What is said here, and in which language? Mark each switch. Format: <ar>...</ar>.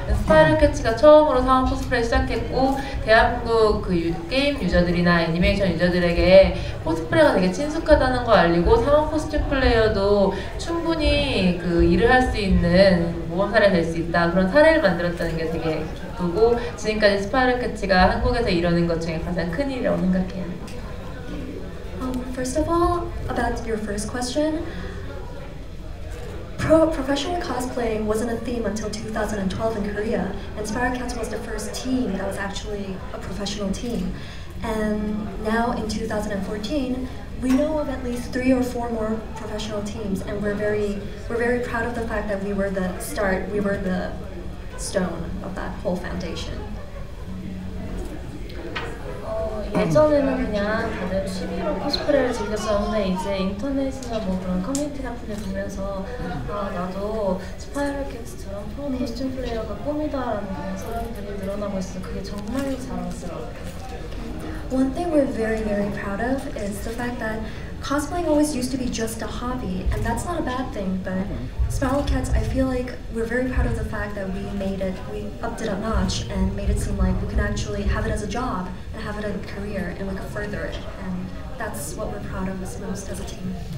<ko>스파이럴 캐치가 처음으로 상업 코스프레 시작했고 대한민국 그 게임 유저들이나 애니메이션 유저들에게 코스프레가 되게 친숙하다는 걸 알리고 상업 코스튬 플레이어도 충분히 그 일을 할 수 있는 모범 사례가 될 수 있다, 그런 사례를 만들었다는 게 되게 기쁘고 지금까지 스파이럴 캐치가 한국에서 이루는 것 중에 가장 큰 일이라고 생각해요.</ko> <en>First of all, about your first question, professional cosplaying wasn't a theme until 2012 in Korea, and Spiral Cats was the first team that was actually a professional team. And now in 2014, we know of at least 3 or 4 more professional teams, and we're very proud of the fact that we were the start, we were the stone of that whole foundation.</en> <ko>예전에는 그냥 다들 취미로 코스프레를 즐겼었는데 이제 인터넷이나 뭐 그런 커뮤니티 같은 데 보면서 아 나도 스파이럴 캣처럼 프로 코스튬 플레이어가 꿈이다라는 그런 사람들이 늘어나고 있어서 그게 정말 자랑스러워요.</ko> <en>One thing we're very proud of is the fact that cosplaying always used to be just a hobby, and that's not a bad thing, but Spiral Cats, I feel like we're very proud of the fact that we upped it a notch and made it seem like we can actually have it as a job and have it as a career, and we could further it, and that's what we're proud of most as a team.</en>